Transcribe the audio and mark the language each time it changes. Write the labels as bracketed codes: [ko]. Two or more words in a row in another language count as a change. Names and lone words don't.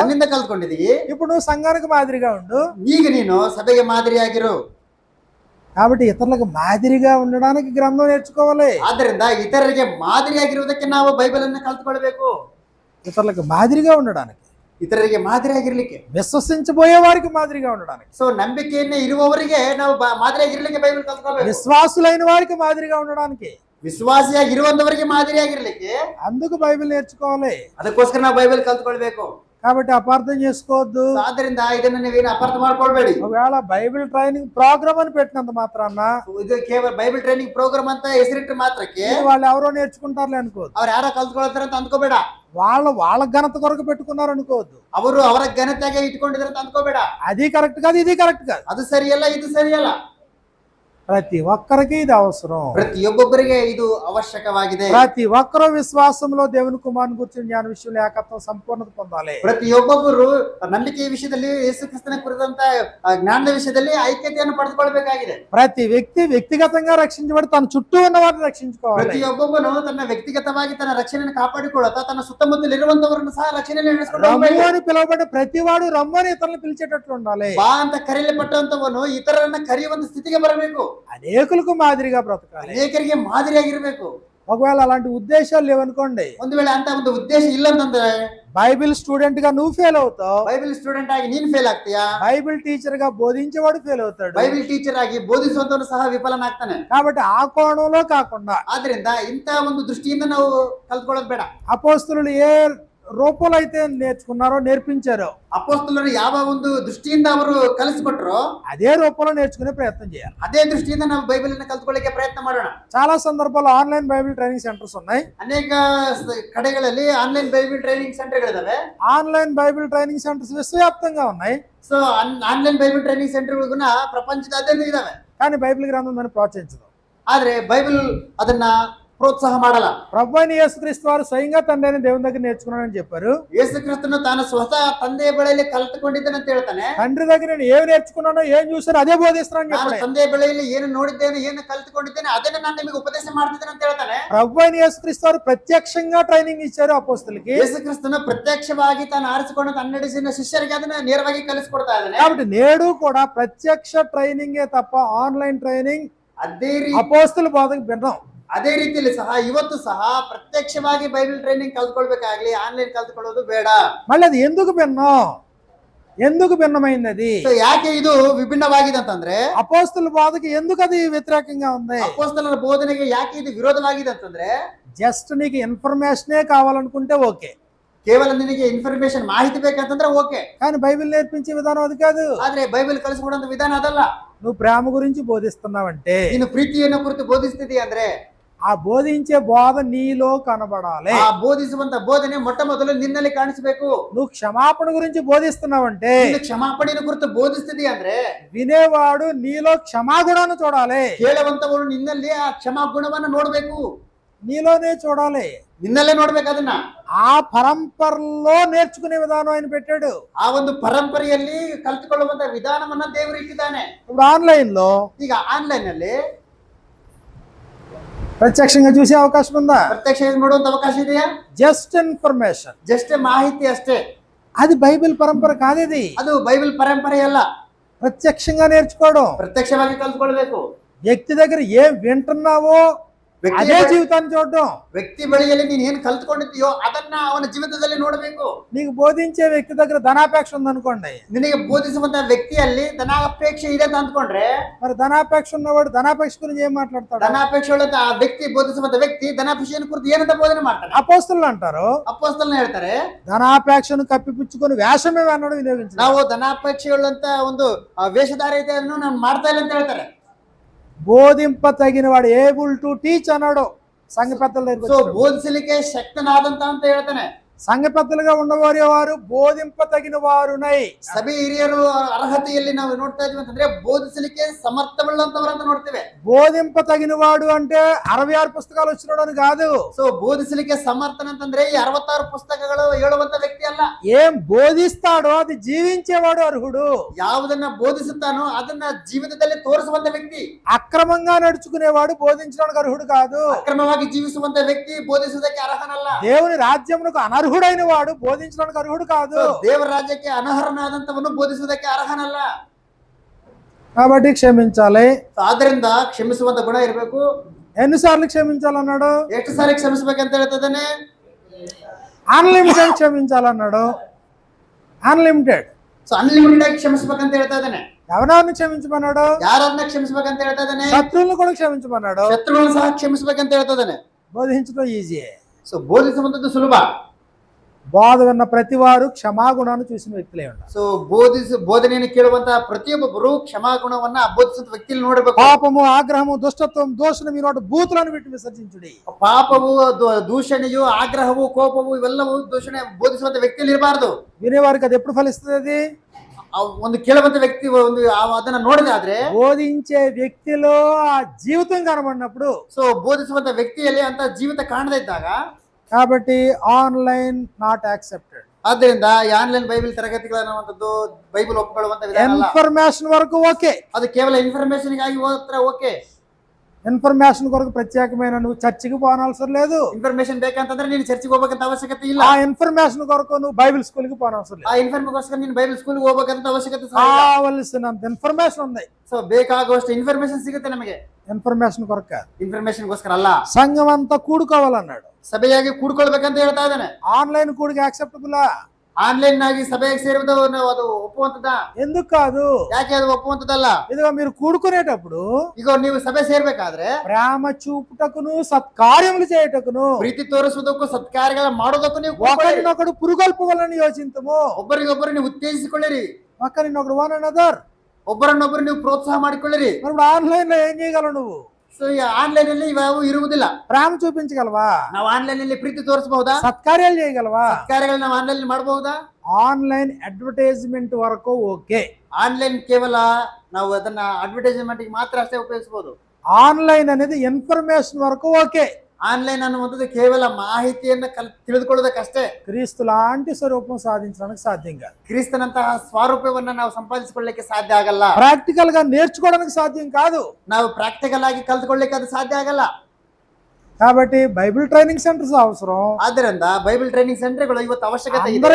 [kn] ನನ್ನಿಂದ ಕಲ್ತ್ಕೊಂಡಿದ್ದೀವಿ. [te] ఇప్పుడు నువ్వు సంఘానికి మాదిరిగా ఉండు. [kn] ಈಗ ನೀನು ಸಭೆಗೆ ಮಾದರಿ ಆಗಿರು. [te] కాబట్టి ఇతరులకు మాదిరిగా ఉండడానికి గ్రంథం నేర్చుకోవాలి. [kn] ಆದ್ದರಿಂದ ಇತರರಿಗೆ ಮಾದರಿಯಾಗಿರುವುದಕ್ಕೆ ನಾವು ಬೈಬಲ್ ಅನ್ನು ಕಲ್ತ್ಕೊಳ್ಬೇಕು. [te] ఇతరులకు మాదిరిగా ఉండడానికి, [kn] ಇತರರಿಗೆ ಮಾದರಿಯಾಗಿರ್ಲಿಕ್ಕೆ, [te] విశ్వసించబోయే వారికి మాదిరిగా ఉండడానికి, [kn] ಸೊ ನಂಬಿಕೆಯನ್ನೇ ಇರುವವರಿಗೆ ನಾವು ಮಾದರಿಯಾಗಿರ್ಲಿಕ್ಕೆ ಬೈಬಲ್ ಕಲ್ತ್ಕೊಳ್ಬೇಕು. [te] విశ్వాసులైన వారికి మాదిరిగా ఉండడానికి, [kn] ವಿಶ್ವಾಸಿಯಾಗಿರುವಂತವರಿಗೆ ಮಾದರಿಯಾಗಿರ್ಲಿಕ್ಕೆ [te] అందుకు బైబిల్ నేర్చుకోవాలి. [kn] ಅದಕ್ಕೋಸ್ಕರ ನಾವು ಬೈಬಲ್ ಕಲ್ತ್ಕೊಳ್ಬೇಕು. [te] కాబట్టి అపార్థం చేసుకోవద్దు. [kn] ಆದ್ದರಿಂದ ಇದನ್ನ ನೀವೇನು ಅಪಾರ್ಥ ಮಾಡ್ಕೊಳ್ಬೇಡಿ. [te] ఒకవేళ [en] Bible training program [te] అని పెట్టినంత మాత్రాన [kn] ಇದು ಕೇವಲ [en] Bible training program [kn] ಅಂತ ಹೆಸರಿಟ್ಟ ಮಾತ್ರಕ್ಕೆ [te] వాళ్ళు ఎవరో నేర్చుకుంటారులే అనుకోవద్దు. [kn] ಅವ್ರು ಯಾರೋ ಕಲ್ತ್ಕೊಳ್ತಾರೆ ಅಂತ ಅಂದ್ಕೋಬೇಡ. [te] వాళ్ళ ఘనత కొరకు పెట్టుకున్నారు అనుకోవద్దు. [kn] ಅವರು ಅವರ ಘನತೆಗೆ ಇಟ್ಕೊಂಡಿದ್ದಾರೆ ಅಂತ ಅಂದ್ಕೋಬೇಡ. [te] అది కరెక్ట్ కాదు, ఇది కరెక్ట్ కాదు, [kn] ಅದು ಸರಿಯಲ್ಲ, ಇದು ಸರಿಯಲ್ಲ. [te] ప్రతి ఒక్కరికి ఇది అవసరం. [kn] ಪ್ರತಿಯೊಬ್ಬೊಬ್ಬರಿಗೆ ಇದು ಅವಶ್ಯಕವಾಗಿದೆ. [te] ప్రతి ఒక్కరూ విశ్వాసంలో దేవుని కుమారుని గురించి జ్ఞాన విషయంలో ఏకత్వం సంపూర్ణత పొందాలి. [kn] ಪ್ರತಿಯೊಬ್ಬೊಬ್ಬರು ನಂಬಿಕೆಯ ವಿಷಯದಲ್ಲಿ ಯೇಸು ಕ್ರಿಸ್ತನ ಕುರಿತಂತ ಜ್ಞಾನದ ವಿಷಯದಲ್ಲಿ ಐಕ್ಯತೆಯನ್ನು ಪಡೆದುಕೊಳ್ಬೇಕಾಗಿದೆ. [te] ప్రతి వ్యక్తి వ్యక్తిగతంగా రక్షించబడి తన చుట్టూ ఉన్న వారిని రక్షించుకోవాలి. [kn] ಪ್ರತಿಯೊಬ್ಬೊಬ್ಬನು ತನ್ನ ವ್ಯಕ್ತಿಗತವಾಗಿ ತನ್ನ ರಕ್ಷಣೆಯನ್ನು ಕಾಪಾಡಿಕೊಳ್ಳುತ್ತಾ ತನ್ನ ಸುತ್ತಮುತ್ತಲಿರುವಂತವರನ್ನು ಸಹ ರಕ್ಷಣೆಯಲ್ಲಿ [te] రమ్ము అని పిలువబడ్డ ప్రతివాడు రమ్మని ఇతరులను పిలిచేటట్లు ఉండాలి. [kn] ಬಾ ಅಂತ ಕರೆಯಲ್ಪಟ್ಟಂತವನು ಇತರರನ್ನ ಕರೆಯುವಂತ ಸ್ಥಿತಿಗೆ ಬರಬೇಕು. [te] అనేకులకు మాదిరిగా బ్రతకాలి, [kn] ಅನೇಕರಿಗೆ ಮಾದರಿಯಾಗಿರ್ಬೇಕು. [te] ఒకవేళ అలాంటి ఉద్దేశాలు లేవనుకోండి, [kn] ಒಂದು ವೇಳೆ ಅಂತ ಒಂದು ಉದ್ದೇಶ ಇಲ್ಲ ಅಂತಂದ್ರೆ [en] Bible student [te] గా నువ్వు ఫెయిల్ అవుతావు, [en] Bible student [kn] ಆಗಿ ನೀನ್ ಫೇಲ್ ಆಗ್ತೀಯಾ, [en] Bible teacher [te] గా బోధించేవాడు ఫెయిల్ అవుతాడు, [en] Bible teacher [kn] ಆಗಿ ಬೋಧಿಸುವಂತವನು ಸಹ ವಿಫಲನಾಗ್ತಾನೆ. [te] కాబట్టి ఆ కోణంలో కాకుండా [kn] ಆದ್ರಿಂದ ಇಂತ ಒಂದು ದೃಷ್ಟಿಯಿಂದ ನಾವು ಕಲ್ತ್ಕೊಳ್ಳೋದು ಬೇಡ. [te] అపోస్తలులు ఏ రూపంలో అయితే నేర్చుకున్నారో నేర్పించారో, [kn] ಅಪೊಸ್ತಲರು ಯಾವ ಒಂದು ದೃಷ್ಟಿಯಿಂದ ಅವರು ಕಲಿಸಿಕೊಟ್ರೋ [te] అదే రూపంలో నేర్చుకునే ప్రయత్నం చేయాలి. [kn] ಅದೇ ದೃಷ್ಟಿಯಿಂದ ನಾವು ಬೈಬಲ್ ಅನ್ನು ಕಲ್ತ್ಕೊಳ್ಳಿಕ್ಕೆ ಪ್ರಯತ್ನ ಮಾಡೋಣ. [te] చాలా సందర్భాల్లో [en] online Bible training centers [te] ఉన్నాయి. [kn] ಅನೇಕ ಕಡೆಗಳಲ್ಲಿ [en] online Bible training [kn] ಸೆಂಟರ್ಗಳಿದಾವೆ. [en] online Bible training centers [te] విశ్వవ్యాప్తంగా ఉన్నాయి. [kn] ಸೊ [en] online Bible training [kn] ಸೆಂಟರ್ಗಳು ಪ್ರಪಂಚದಾದ್ಯಂತ ಇದಾವೆ. [te] కానీ బైబిల్ గ్రంథం దాన్ని ప్రోత్సహించదు. [kn] ಆದ್ರೆ ಬೈಬಲ್ ಅದನ್ನ ಪ್ರೋತ್ಸಾಹ ಮಾಡಲ್ಲ. [te] ప్రభువైన యేసుక్రీస్తు వారు స్వయంగా తండ్రిని దేవుని దగ్గర నేర్చుకున్నానని చెప్పారు. [kn] ಯೇಸು ಕ್ರಿಸ್ತನು ತಾನು ಸ್ವತಃ ತಂದೆಯ ಬಳಿಯಲ್ಲಿ ಕಲ್ತುಕೊಂಡಿದ್ದೇನೆ ಅಂತ ಹೇಳ್ತಾನೆ. [te] తండ్రి దగ్గర నేను ఏమి నేర్చుకున్నానో ఏం చూసానో అదే బోధిస్తున్నానని [kn] ನಾನು [te] చెప్పాడు. [kn] ತಂದೆಯ ಬಳಿಯಲ್ಲಿ ಏನು ನೋಡಿದ್ದೇನೆ ಏನು ಕಲ್ತುಕೊಂಡಿದ್ದೇನೆ ಅದನ್ನ ನಾನು ನಿಮಗೆ ಉಪದೇಶ ಮಾಡ್ತಿದ್ದೇನೆ ಅಂತ ಹೇಳ್ತಾನೆ. [te] ప్రభువైన యేసుక్రీస్తు వారు ప్రత్యక్షంగా ట్రైనింగ్ ఇచ్చారు అపోస్తలుకి. [kn] ಯೇಸು ಕ್ರಿಸ್ತನು ಪ್ರತ್ಯಕ್ಷವಾಗಿ ತಾನು ಆರಿಸಿಕೊಂಡು ತನ್ನಡಿಸಿನ ಶಿಷ್ಯರಿಗೆ ಅದನ್ನ ನೇರವಾಗಿ ಕಲಿಸಿಕೊಡ್ತಾ ಇದ್ದಾನೆ. [te] కాబట్టి నేడు కూడా ప్రత్యక్ష ట్రైనింగే తప్ప [en] online training [kn] ಅದೇ [te] అపోస్తల బోధకు భిన్నం. [kn] ಅದೇ ರೀತಿಯಲ್ಲಿ ಸಹ ಇವತ್ತು ಸಹ ಪ್ರತ್ಯಕ್ಷವಾಗಿ [en] Bible training [kn] ಕಲ್ತ್ಕೊಳ್ಬೇಕಾಗ್ಲಿ ಆನ್ಲೈನ್ ಕಲ್ತ್ಕೊಳ್ಳೋದು ಬೇಡ. [te] మళ్ళీ అది ఎందుకు భిన్నమైంది? అది [kn] ಯಾಕೆ ಇದು ವಿಭಿನ್ನವಾಗಿದೆ ಅಂತಂದ್ರೆ [te] అపోస్తల బోధకి ఎందుకు అది వ్యతిరేకంగా ఉంది? [kn] ಅಪೊಸ್ತಲರ ಬೋಧನೆಗೆ ಯಾಕೆ ಇದು ವಿರೋಧವಾಗಿದೆ ಅಂತಂದ್ರೆ [te] జస్ట్ నీకు ఇన్ఫర్మేషనే కావాలనుకుంటే ఓకే, [kn] ಕೇವಲ ನಿನಗೆ ಇನ್ಫಾರ್ಮೇಶನ್ ಮಾಹಿತಿ ಬೇಕಂತಂದ್ರೆ ಓಕೆ, [te] కానీ బైబిల్ నేర్పించే విధానం అది కాదు. [kn] ಆದ್ರೆ ಬೈಬಲ್ ಕಲಿಸ್ಕೊಡೋ ವಿಧಾನ ಅದಲ್ಲ. [te] నువ్వు ప్రేమ గురించి బోధిస్తున్నావంటే [kn] ನೀನು ಪ್ರೀತಿಯನ್ನು ಕುರಿತು ಬೋಧಿಸ್ತಿದೀಯ ಅಂದ್ರೆ [te] ఆ బోధించే బోధ నీలో కనబడాలి. [kn] ಆ ಬೋಧಿಸುವಂತ ಬೋಧನೆ ಮೊಟ್ಟ ಮೊದಲು ನಿನ್ನಲ್ಲಿ ಕಾಣಿಸಬೇಕು. [te] నువ్వు క్షమాపణ గురించి బోధిస్తున్నావంటే [kn] ನೀನು ಕ್ಷಮಾಪಣೆಯನ್ನು ಕುರಿತು ಬೋಧಿಸ್ತಿದೀಯ ಅಂದ್ರೆ [te] వినేవాడు నీలో క్షమాగుణాన్ని చూడాలి. [kn] ಕೇಳುವಂತವರು ನಿನ್ನಲ್ಲಿ ಆ ಕ್ಷಮಾ ಗುಣವನ್ನ ನೋಡ್ಬೇಕು, [te] నీలోనే చూడాలి. [kn] ನಿನ್ನಲ್ಲೇ ನೋಡ್ಬೇಕು ಅದನ್ನ. [te] ఆ పరంపరలో నేర్చుకునే విధానం ఆయన పెట్టాడు. [kn] ಆ ಒಂದು ಪರಂಪರೆಯಲ್ಲಿ ಕಲ್ತುಕೊಳ್ಳುವಂತ ವಿಧಾನವನ್ನ ದೇವರು ಇಟ್ಟಿದ್ದಾನೆ. [te] ఇప్పుడు ఆన్లైన్ లో [kn] ಈಗ ಆನ್ಲೈನ್ ಅಲ್ಲಿ [te] ప్రత్యక్షంగా చూసే అవకాశం ఉందా? [kn] ಪ್ರತ್ಯಕ್ಷ ನೋಡುವಂತ ಅವಕಾಶ ಇದೆಯಾ? [en] just information, [kn] ಜಸ್ಟ್ ಮಾಹಿತಿ ಅಷ್ಟೇ. [te] అది బైబిల్ పరంపర కాదు. ఇది [kn] ಅದು ಬೈಬಲ್ ಪರಂಪರೆ ಅಲ್ಲ. [te] ప్రత్యక్షంగా నేర్చుకోవడం. [kn] ಪ್ರತ್ಯಕ್ಷವಾಗಿ ಕಲ್ತ್ಕೊಳ್ಬೇಕು. [te] వ్యక్తి దగ్గర ఏం వింటున్నావో అదే జీవితాన్ని చూడడం. [kn] ವ್ಯಕ್ತಿ ಬಳಿಯಲ್ಲಿ ನೀನ್ ಏನ್ ಕಲ್ತ್ಕೊಂಡಿದ್ದೀಯೋ ಅದನ್ನ ಅವನ ಜೀವಿತದಲ್ಲಿ ನೋಡಬೇಕು. [te] నీకు బోధించే వ్యక్తి దగ్గర ధనాపేక్ష ఉందనుకోండి, [kn] ನಿನಗೆ ಬೋಧಿಸುವಂತ ವ್ಯಕ್ತಿಯಲ್ಲಿ ಧನಾಪೇಕ್ಷೆ ಇದೆ ಅಂತ ಅಂದ್ಕೊಂಡ್ರೆ [te] మరి ధనాపేక్ష ఉన్నవాడు ధనాపేక్ష గురించి ఏం మాట్లాడతాడు? [kn] ಧನಾಪೇಕ್ಷೆ ಉಳ್ಳ ಆ ವ್ಯಕ್ತಿ ಬೋಧಿಸುವಂತ ವ್ಯಕ್ತಿ ಧನಾಪೇಕ್ಷೆಯನ್ನು ಕುರಿತು ಏನಂತ ಬೋಧನೆ ಮಾಡ್ತಾನೆ? [te] అపోస్తలులు అంటారు, [kn] ಅಪೊಸ್ತಲನ ಹೇಳ್ತಾರೆ, [te] ధనాపేక్షను కప్పిపుచ్చుకొని వేషమే అన్నాడు వినియోగించాడు. [kn] ನಾವು ಧನಾಪೇಕ್ಷೆ ಉಳ್ಳಂತ ಒಂದು ವೇಷಧಾರಿತೆಯನ್ನು ನಾವು ಮಾಡ್ತಾ ಇಲ್ಲ ಅಂತ ಹೇಳ್ತಾರೆ. [te] బోధింప తగిన వాడు [en] able to teach [te] అన్నాడు సంఘ పెద్దల దగ్గర. [kn] ಸೊ ಬೋಧಿಸಲಿಕ್ಕೆ ಶಕ್ತನಾದಂತ ಅಂತ ಹೇಳ್ತಾನೆ. [te] సంఘ పెద్దలుగా ఉన్నవారు వారు బోధింప తగిన వారునై. [kn] ಸಭೆ ಹಿರಿಯರು ಅರ್ಹತೆಯಲ್ಲಿ ನಾವು ನೋಡ್ತಾ ಇದೀವಿ ಅಂತಂದ್ರೆ ಬೋಧಿಸಲಿಕ್ಕೆ ಸಮರ್ಥವುಳ್ಳಂತವರಂತ ನೋಡ್ತೇವೆ. [te] బోధింప తగిన వాడు అంటే 66 పుస్తకాలు వచ్చినాడు అని కాదు. [kn] ಸೊ ಬೋಧಿಸಲಿಕ್ಕೆ ಸಮರ್ಥನಂತಂದ್ರೆ ಈ 66 ಪುಸ್ತಕಗಳು ಹೇಳುವಂತ ವ್ಯಕ್ತಿ ಅಲ್ಲ. [te] ఏం బోధిస్తాడో అది జీవించేవాడు అర్హుడు. [kn] ಯಾವುದನ್ನ ಬೋಧಿಸುತ್ತಾನೋ ಅದನ್ನ ಜೀವಿತದಲ್ಲಿ ತೋರಿಸುವಂತ ವ್ಯಕ್ತಿ. [te] అక్రమంగా నడుచుకునేవాడు బోధించడానికి అర్హుడు కాదు. [kn] ಅಕ್ರಮವಾಗಿ ಜೀವಿಸುವಂತ ವ್ಯಕ್ತಿ ಬೋಧಿಸುವುದಕ್ಕೆ ಅರ್ಹನಲ್ಲ. [te] దేవుని రాజ్యమునకు అనర్హుడైన వాడు బోధించడానికి అర్హుడు కాదు. [kn] ದೇವರ ರಾಜ್ಯಕ್ಕೆ ಅನರ್ಹನಾದಂತವನು ಬೋಧಿಸುವುದಕ್ಕೆ ಅರ್ಹನಲ್ಲ. [te] కాబట్టి క్షమించాలి. [kn] ಆದ್ರಿಂದ ಕ್ಷಮಿಸುವಂತ ಗುಣ ಇರಬೇಕು. [te] ఎన్నిసార్లు క్షమించాలన్నాడు? [kn] ಎಷ್ಟು ಸಾರಿ ಕ್ಷಮಿಸಬೇಕಂತ ಹೇಳ್ತದಾನೆ? [te] అన్లిమిటెడ్ క్షమించాలన్నాడు. అన్లిమిటెడ్. [kn] ಸೊ ಅನ್ಲಿಮಿಟೆಡ್ ಆಗಿ ಕ್ಷಮಿಸಬೇಕಂತ ಹೇಳ್ತಾ ಇದ್ದಾನೆ. [te] ఎవరెవరిని క్షమించమన్నాడు? [kn] ಯಾರನ್ನ ಕ್ಷಮಿಸಬೇಕಂತ ಹೇಳ್ತಾ ಇದ್ದಾನೆ? [te] శత్రువులను కూడా క్షమించమన్నాడు. [kn] ಶತ್ರುಗಳನ್ನು ಸಹ ಕ್ಷಮಿಸಬೇಕಂತ ಹೇಳ್ತಾ ಇದ್ದಾನೆ. [te] బోధించడం ఈజీ. [kn] ಸೊ ಬೋಧಿಸುವಂತದ್ದು ಸುಲಭ. [te] బోధ విన్న ప్రతి వారు క్షమాగుణాన్ని చూసిన వ్యక్తులే ఉండాలి. [kn] ಸೊ ಬೋಧನೆಯನ್ನು ಕೇಳುವಂತಹ ಪ್ರತಿಯೊಬ್ಬರು ಕ್ಷಮಾಗುಣವನ್ನ ಬೋಧಿಸುವಂತ ವ್ಯಕ್ತಿಯಲ್ಲಿ ನೋಡಬೇಕು. [te] పాపము, ఆగ్రహము, దుష్టత్వం, దోషణ మీ నోట బూతులను విಟ್ಟು విసర్జించుడి. [kn] ಪಾಪವು, ದೂಷಣೆಯು, ಆಗ್ರಹವು, ಕೋಪವು ಇವೆಲ್ಲವೂ ದೂಷಣೆ ಬೋಧಿಸುವಂತ ವ್ಯಕ್ತಿಯಲ್ಲಿ ಇರಬಾರದು. [te] వినేవారికి అది ఎప్పుడు ఫలిస్తుంది? అది [kn] ಒಂದು ಕೇಳುವಂತ ವ್ಯಕ್ತಿ ಒಂದು ಅದನ್ನ ನೋಡಿದಾದ್ರೆ [te] బోధించే వ్యక్తిలో ఆ జీవితం కనబడినప్పుడు. [kn] ಸೊ ಬೋಧಿಸುವಂತ ವ್ಯಕ್ತಿಯಲ್ಲಿ ಅಂತ ಜೀವಿತ ಕಾಣದೇ ಇದ್ದಾಗ, [en] కాబట్టి online not accepted. [kn] ಆದ್ದರಿಂದ ಈ ಆನ್ಲೈನ್ ಬೈಬಲ್ ತರಗತಿಗಳನ್ನುವಂಥದ್ದು ಬೈಬಲ್ ಒಪ್ಪಿಕೊಳ್ಳುವಂತ ವಿಧಾನ ಅಲ್ಲ. [te] ఇన్ఫర్మేషన్ వరకు ఓకే. [kn] ಅದು ಕೇವಲ ಇನ್ಫಾರ್ಮೇಶನ್ ಗಾಗಿ ಹೋದ್ರೆ ಓಕೆ. [te] ఇన్ఫర్మేషన్ కొరకు ప్రత్యేకమైన నువ్వు చర్చికి పోనవసరం లేదు. [kn] ಇನ್ಫಾರ್ಮೇಶನ್ ಬೇಕಂತಂದ್ರೆ ನೀನು ಚರ್ಚಿಗೆ ಹೋಗ್ಬೇಕಂತ ಅವಶ್ಯಕತೆ ಇಲ್ಲ. [te] ఆ ఇన్ఫర్మేషన్ కొరకు నువ్వు [en] Bible school [te] కి పోనవసరం లేదు. [kn] ಆ ಇನ್ಫಾರ್ಮೇಶನ್ ನೀನು [en] Bible school [kn] ಹೋಗ್ಬೇಕಂತ ಅವಶ್ಯಕತೆ ಸಹ ಇಲ್ಲ. [te] కావలసినంత ఇన్ఫర్మేషన్ ఉంది. [kn] ಸೊ ಬೇಕಾಗುವಷ್ಟು ಇನ್ಫಾರ್ಮೇಶನ್ ಸಿಗುತ್ತೆ ನಮಗೆ. [te] ఇన్ఫర్మేషన్ కొరకు కాదు, [kn] ಇನ್ಫಾರ್ಮೇಶನ್ಗೋಸ್ಕರ ಅಲ್ಲ. [te] సంఘం అంతా కూడుకోవాలన్నాడు. [kn] ಸಭೆಯಾಗಿ ಕೂಡ್ಕೊಳ್ಬೇಕಂತ ಹೇಳ್ತಾ ಇದ್ದಾನೆ. [te] ఆన్లైన్ కూడికి యాక్సెప్టబుల్. [kn] ಆನ್ಲೈನ್ ಆಗಿ ಸಭೆಗೆ ಸೇರುವುದು ಅದು ಒಪ್ಪುವಂತದ? [te] ఎందుకు కాదు? [kn] ಯಾಕೆ ಅದು ಒಪ್ಪುವಂತದಲ್ಲ? [te] ఇదిగో మీరు కూడుకునేటప్పుడు [kn] ಈಗ ನೀವು ಸಭೆ ಸೇರ್ಬೇಕಾದ್ರೆ [te] ప్రేమ చూపుటకును సత్కార్యములు చేయుటకును [kn] ಪ್ರೀತಿ ತೋರಿಸುವುದಕ್ಕೂ ಸತ್ಕಾರ್ಯಗಳ ಮಾಡೋದಕ್ಕೂ ನೀವು [te] ఒకరినొకడు పురుగొల్పవలని యోచింతుము. [kn] ಒಬ್ಬರಿಗೊಬ್ಬರು ನೀವು ಉತ್ತೇಜಿಸಿಕೊಳ್ಳಿರಿ. [te] ఒకరినొకడు [en] one another. [kn] ಒಬ್ಬರನ್ನೊಬ್ಬರು ನೀವು ಪ್ರೋತ್ಸಾಹ ಮಾಡಿಕೊಳ್ಳಿರಿ. [te] మరి ఇప్పుడు ఆన్లైన్ లో ఏం చేయగలవు నువ్వు? [kn] ಸೊ ಈ ಆನ್ಲೈನ್ ಅಲ್ಲಿ ಇವು ಇರುವುದಿಲ್ಲ. [te] ప్రేమ చూపించగలవా? [kn] ನಾವು ಆನ್ಲೈನ್ ಅಲ್ಲಿ ಪ್ರೀತಿ ತೋರಿಸಬಹುದಾ? [te] సత్కార్యాలు చేయగలవా? [kn] ಸತ್ಕಾರ್ಯಗಳನ್ನ ನಾವು ಆನ್ಲೈನ್ ಮಾಡಬಹುದಾ? [en] online advertisement [te] వరకు ఓకే. [kn] ಆನ್ಲೈನ್ ಕೇವಲ ನಾವು ಅದನ್ನ ಅಡ್ವರ್ಟೈಸ್ಮೆಂಟ್ ಮಾತ್ರ ಅಷ್ಟೇ ಉಪಯೋಗಿಸಬಹುದು. [te] ఆన్లైన్ అనేది ఇన్ఫర్మేషన్ వరకు ఓకే. [kn] ಆನ್ಲೈನ್ ಅನ್ನುವಂಥದ್ದು ಕೇವಲ ಮಾಹಿತಿಯನ್ನ ತಿಳಿದುಕೊಳ್ಳೋದಕ್ಕಷ್ಟೇ. [te] క్రీస్తు లాంటి స్వరూపం సాధించడానికి సాధ్యం కాదు. [kn] ಕ್ರಿಸ್ತನಂತಹ ಸ್ವರೂಪವನ್ನ ನಾವು ಸಂಪಾದಿಸಿಕೊಳ್ಳಲಿಕ್ಕೆ ಸಾಧ್ಯ ಆಗಲ್ಲ. [te] ప్రాక్టికల్ గా నేర్చుకోవడానికి సాధ్యం కాదు. [kn] ನಾವು ಪ್ರಾಕ್ಟಿಕಲ್ ಆಗಿ ಕಲ್ತ್ಕೊಳ್ಳಿಕ್ಕೆ ಅದು ಸಾಧ್ಯ ಆಗಲ್ಲ. [te] కాబట్టి [en] Bible training centers [te] అవసరం. [kn] ಆದ್ದರಿಂದ [en] Bible training [kn] ಸೆಂಟರ್ಗಳು ಇವತ್ತು ಅವಶ್ಯಕತೆ ಇದೆ.